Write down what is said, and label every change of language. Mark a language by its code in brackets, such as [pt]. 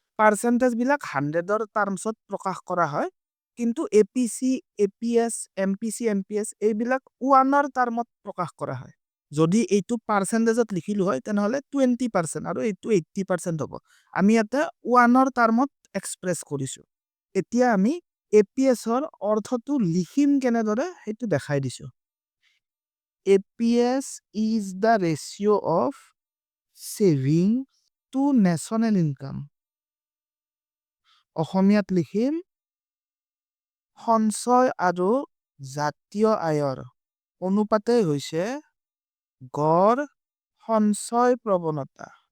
[as] পাৰ্চেণ্টেজবিলাক 100ৰ টাৰ্মছত প্ৰকাশ কৰা হয়, কিন্তু এপিসি, এপিএস, এমপিসি, এমপিএস এইবিলাক 1ৰ টাৰ্মত প্ৰকাশ কৰা হয়। যদি এইটো পাৰ্চেণ্টেজত লিখিলো হয় তেনেহ'লে 20% আৰু এইটো 80% হ'ব। আমি ইয়াতে 1ৰ টাৰ্মত এক্সপ্ৰেছ কৰিছোঁ। এতিয়া আমি এপিএছৰ অৰ্থটো লিখিম কেনেদৰে সেইটো দেখাই দিছোঁ। [en] APS is the ratio' of saving to national income. [as] অসমীয়াত লিখিম সঞ্চয় আৰু জাতীয় আয়ৰ অনুপাতেই হৈছে গড় সঞ্চয় প্ৰৱণতা।